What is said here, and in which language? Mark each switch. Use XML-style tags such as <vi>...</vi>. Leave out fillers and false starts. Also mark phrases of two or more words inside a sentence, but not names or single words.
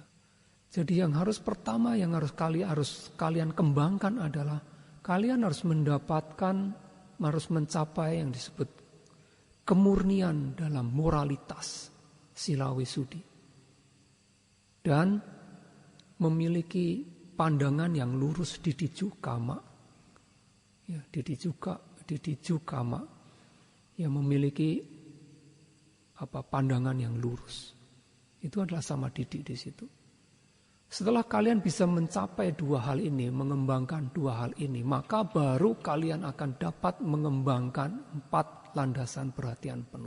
<id>Jadi yang pertama yang harus kalian kembangkan adalah kalian harus mencapai yang disebut kemurnian dalam moralitas</id> <pi>sila wisudi</pi> <id>dan memiliki pandangan yang lurus</id> <pi>didiju kama. Ya, didiju kama.</pi> <id>Ya, memiliki pandangan yang lurus. Itu adalah samadhi di situ. Setelah kalian bisa mencapai dua hal ini, mengembangkan dua hal ini, maka baru kalian akan dapat mengembangkan 4 landasan perhatian penuh.</id>